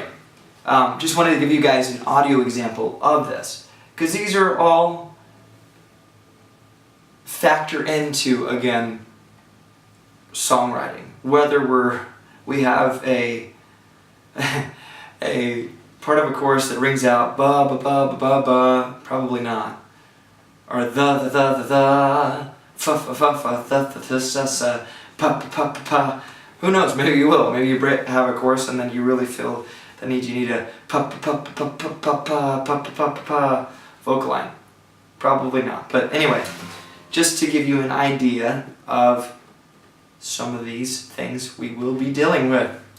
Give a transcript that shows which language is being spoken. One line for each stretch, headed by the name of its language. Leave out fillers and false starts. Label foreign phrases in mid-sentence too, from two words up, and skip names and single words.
English: Just wanted to give you guys an audio example of this, because these are all factor into, again, songwriting. Whether we have a part of a chorus that rings out ba ba ba ba ba ba, probably not, or the fa fa fa fa the sa sa pa pa pa pa. Who knows? Maybe you will. Maybe you have a chorus and then you really feel you need a pa pa pa pa pa pa pa pa pa pa vocal line. Probably not. But anyway, just to give you an idea of some of these things we will be dealing with.